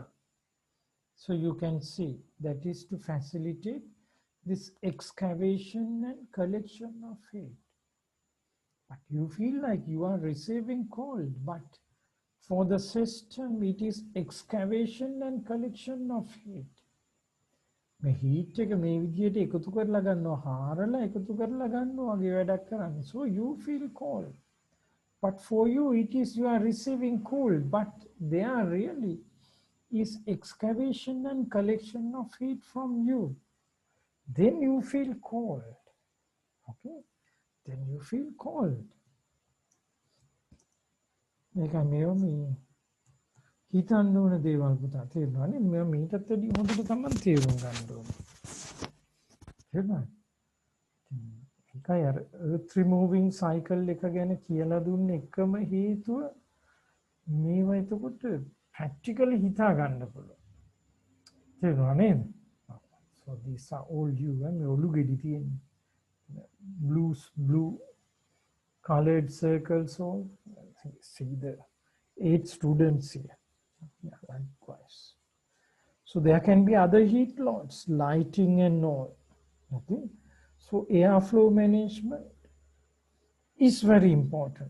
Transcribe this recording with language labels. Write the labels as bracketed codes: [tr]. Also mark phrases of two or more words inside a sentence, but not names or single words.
[en] So you can see that is to facilitate this excavation and collection of heat. But you feel like you are receiving cold, but for the system it is excavation and collection of heat. [si] මේ heat එක මේ විදියට එකතු කරලා ගන්නවා, හාරලා එකතු කරලා ගන්නවා වගේ වැඩක් කරන්නේ. [en] So you feel cold. But for you it is you are receiving cold, but there really is excavation and collection of heat from you. Then you feel cold. Okay? Then you feel cold. [si] මේක මේ හිතන්න ඕන දේවල් පුතා තේරෙනවනේ. මම මීටත් වැඩි හොඳට තමයි තේරුම් ගන්න ඕනේ. තේරුණාද? ඒකයි අර [en] earth removing cycle [si] එක ගැන කියලා දුන්න එකම හේතුව මේව එතකොට practically හිතා ගන්න පුළුවන්. තේරුණා නේද? [en] So these are all you [si] මේ ඔලු ගෙඩි තියෙන [en] blue colored circles all. See the 8 students here. Yeah, likewise. So there can be other heat loads, lighting and all. Okay. So airflow management is very important.